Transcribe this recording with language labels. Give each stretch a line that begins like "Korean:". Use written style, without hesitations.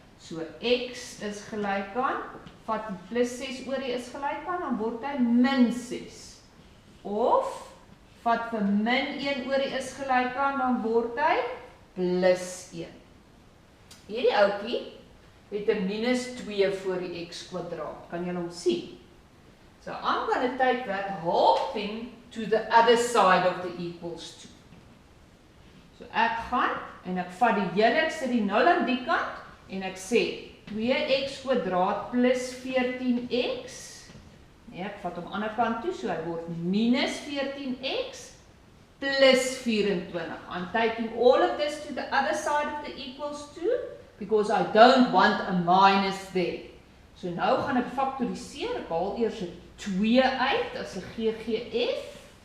Afrikaans: So x is gelyk aan, vat plus 6 oor die is gelyk aan, dan word hy min 6. Of, vat vir min 1 oor die is gelyk aan, dan word hy plus 1. Hierdie ouetjie het 'n minus 2 voor die x kwadraat. Kan julle hom sien?
English: So I'm going to take that whole thing to the other side of the equals to.
Afrikaans: So ek gaan en ek vat die hele, ek sit die 0 aan die kant en ek sê 2x kwadraat plus 14x. Nee, ek vat hom aan die ander kant toe, so hy word minus 14x plus 24.
English: I'm taking all of this to the other side of the equals to because I don't want a minus there.
Afrikaans: So nou gaan ek faktoriseer, ek haal eers 'n 2 uit as 'n GGF.